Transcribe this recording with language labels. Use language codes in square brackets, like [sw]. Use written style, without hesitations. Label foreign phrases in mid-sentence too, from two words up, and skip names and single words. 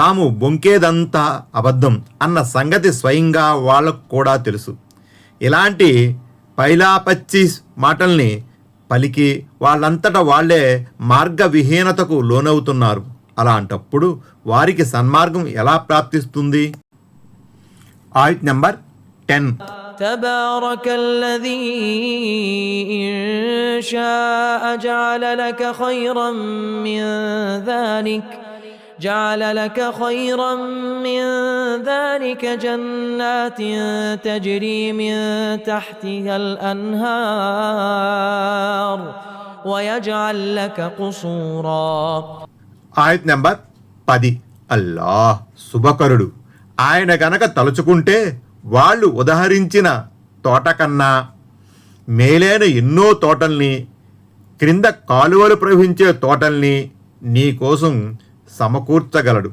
[te] తాము బొంకేదంతా అబద్ధం అన్న సంగతి స్వయంగా వాళ్ళకు కూడా తెలుసు. ఇలాంటి పైలాపచ్చి మాటల్ని పలికి వాళ్ళంతట వాళ్లే మార్గవిహీనతకు లోనవుతున్నారు. అలాంటప్పుడు వారికి సన్మార్గం ఎలా ప్రాప్తిస్తుంది? ఆయత్ నంబర్ 10. [ar] تبارك الذي إن شاء جعل لك خيرا من ذلك جنات تجري من تحتها الأنهار ويجعل لك قصورا. [te] ఆయత్ నంబర్ 10. అల్లాహ్ శుభకరుడు. ఆయన గనక తలుచుకుంటే వాళ్ళు ఉదహరించిన తోట కన్నా మేలైన ఎన్నో తోటల్ని, క్రింద కాలువలు ప్రవహించే తోటల్ని నీకోసం సమకూర్చగలడు.